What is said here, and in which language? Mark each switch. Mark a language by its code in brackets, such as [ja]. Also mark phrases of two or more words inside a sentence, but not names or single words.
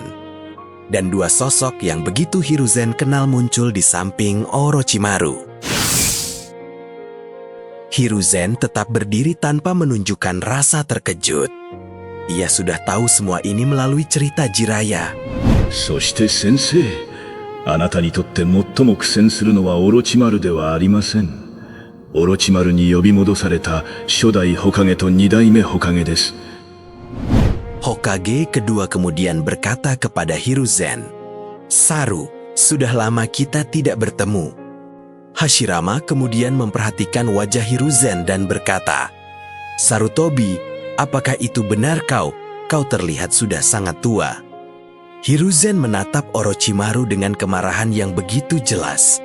[id] Dan dua sosok yang begitu Hiruzen kenal muncul di samping Orochimaru. Hiruzen tetap berdiri tanpa menunjukkan rasa terkejut. Ia sudah tahu semua ini melalui cerita Jiraiya. [ja] そして先生、あなたにとって最も苦戦するのはオロチマルではありません。オロチマルに呼び戻された初代ホカゲと二代目ホカゲです。 [id] Hokage kedua kemudian berkata kepada Hiruzen, "Saru, sudah lama kita tidak bertemu." Hashirama kemudian memperhatikan wajah Hiruzen dan berkata, "Sarutobi, apakah itu benar kau? Kau terlihat sudah sangat tua." Hiruzen menatap Orochimaru dengan kemarahan yang begitu jelas.